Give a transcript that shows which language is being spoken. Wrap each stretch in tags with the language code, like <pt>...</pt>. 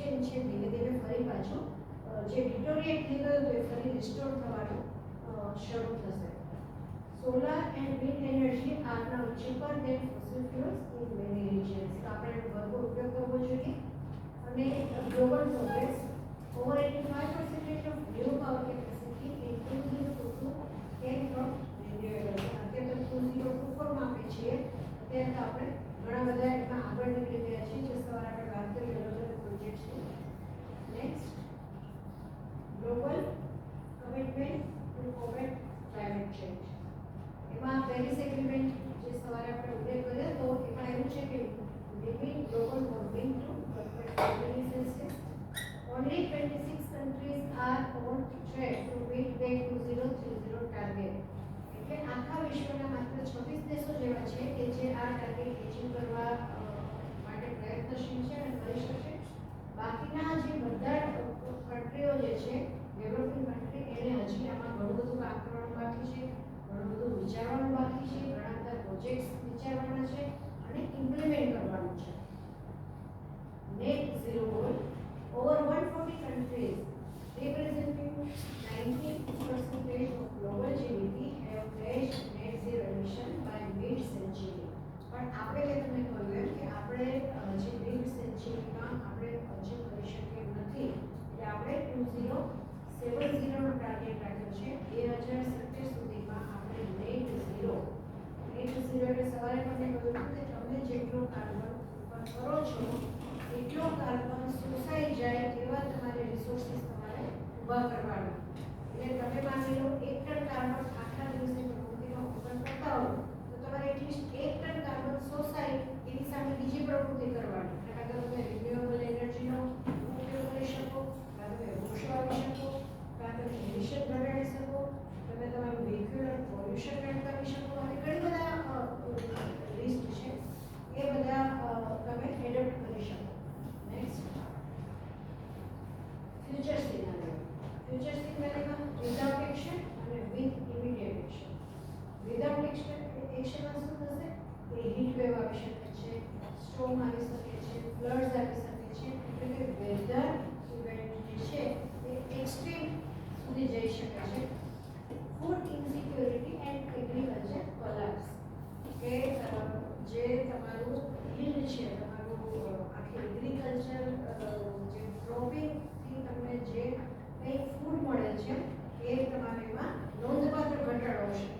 <gu>છે ધીમે ધીમે ફરી પાછું જે ડિટોરિએટ થઈ ગયું એ ફરી રિસ્ટોર થવાનું શરૂ થશે.</gu> <en>Solar and wind energy are now cheaper than fossil fuels in many regions.</en> <gu>તો આપણે એનો ભરપૂર ઉપયોગ કરવો જોઈએ.</gu> <en>અને global progress over 85% of new power capacity in 2022 came from renewable.</en> <gu>અત્યારે તો 2024 માં આપણે છીએ, અત્યારે તો આપણે ઘણા બધા એમાં આગળ નીકળી ગયા છીએ, જે સવારે આપણે વાત કરી અલગ અલગ પ્રોજેક્ટ છે.</gu> <en>Next, global commitment to combat climate change.</en> <gu>એમાં પેરિસ એગ્રીમેન્ટ જે સવારે આપણે ઉલ્લેખ કર્યો તો એમાં એવું છે કે</gu> <en>Limit global warming to 1.5 Celsius. Only 26 countries are on track to meet their 2030 target.</en> <gu>એટલે આખા વિશ્વના માત્ર 26 દેશો જેવા છે કે જે આ ટાર્ગેટ અચીવ કરવા માટે પ્રયત્નશીલ છે અને કરી શકશે. બાકીના જે બધા કન્ટ્રીઓ જે છે ડેવલપિંગ કન્ટ્રી એને હજી આમાં ઘણું બધું કામ કરવાનું બાકી છે, ઘણું બધું વિચારવાનું બાકી છે, ઘણા બધા પ્રોજેક્ટ્સ વિચારવાના છે અને ઇમ્પ્લિમેન્ટ કરવાનું છે.</gu> <en>Net zero goal. Over 140 countries representing 90% of global GDP have pledged net zero emission by mid-century.</en> <gu>પણ આપણે કે તમને કહ્યું એમ કે આપણે જે mid-centuryમાં આપણે અચીવ કરી શકીએ નથી, એટલે આપણે 2070 નો ટાર્ગેટ રાખ્યો છે. 2070 સુધીમાં આપણે નેટ ઝીરો એટલે સવારે તમને કહ્યું કે તમે જેટલો કાર્બન કરો છો એટલો કાર્બન શોષાઈ જાય એવા તમારે રિસોર્સિસ તમારે ઊભા કરવાના. એટલે તમે માની લો 1 ટન કાર્બન આખા દિવસે પ્રવૃત્તિમાં ઉત્પન્ન કરતા હો તો તમારે એટલીસ્ટ 1 ટન કાર્બન શોષાય એની સામે બીજી પ્રવૃત્તિ કરવાની. કાં તો તમે રિન્યુએબલ એનર્જીનો ઉપયોગ કરી શકો, કાં તમે વૃક્ષો વાવી શકો, કાં તમે એમિશન ઘટાડી શકો, તમે તમારું વેહિક્યુલર પોલ્યુશન ઘટાડી શકો અને ઘણી બધા લિસ્ટ છે એ બધા તમે એડપ્ટ કરી શકો.</gu> <en>Next, future scenario. Future scenario without action and with immediate action.</en> <gu>Without action માં શું થશે? એ હીટ વેવ આવી શકે છે, સ્ટોર્મ આવી શકે છે, ફ્લડ્સ આવી શકે છે, એટલે કે વેધર ઇવેન્ટ જે છે એ એક્સ્ટ્રીમ સુધી જઈ શકે છે.</gu> <en>Food insecurity and agriculture collapse.</en> <gu>કે જે તમારું યીલ્ડ છે, એગ્રીકલ્ચર જે ક્રોપિંગથી તમને જે કંઈ ફૂડ મળે છે એ તમારે એમાં નોંધપાત્ર ઘટાડો હશે.</gu>